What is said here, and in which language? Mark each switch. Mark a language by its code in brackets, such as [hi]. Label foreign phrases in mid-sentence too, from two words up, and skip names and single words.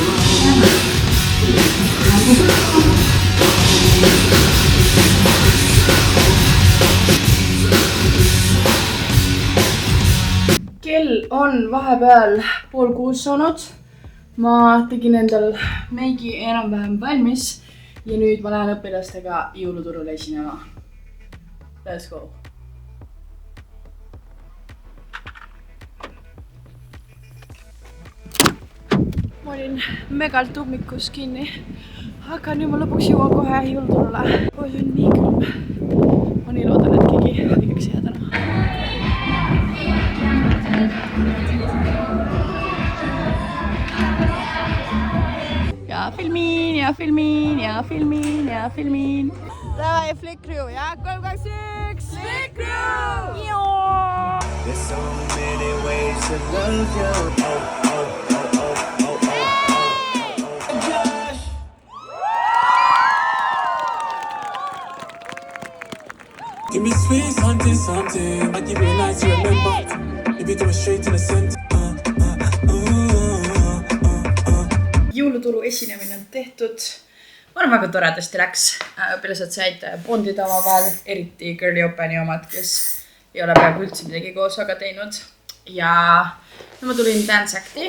[et] Kell on vahepeal 5:30 saanud. Ma tegin endal meigi enam-vähem valmis ja nüüd ma lähen õpilastega jõuluturule esinema. [en] Let's go! [et] Ma olin megalt ummikus kinni, aga nüüd ma lõpuks jõuan kohe jõuluturule. See on nii külm. Ma nii loodan, et keegi haigeks jää täna. Ja filmin. Davai, Flick Crew, ja? 3, 2, 1! Flick Crew! Joo! [en] There's so many ways to love you. Give me sweet something. I give you a night to remember. You be coming straight to the center. [et] Jõuluturu esinemine on tehtud. Ma arvan, väga toredasti läks. Õpilased said bondida oma vahel, eriti Girly Openi omad, kes ei ole peaaegu üldse midagi koos aga teinud. Ja ma tulin Dance Acti.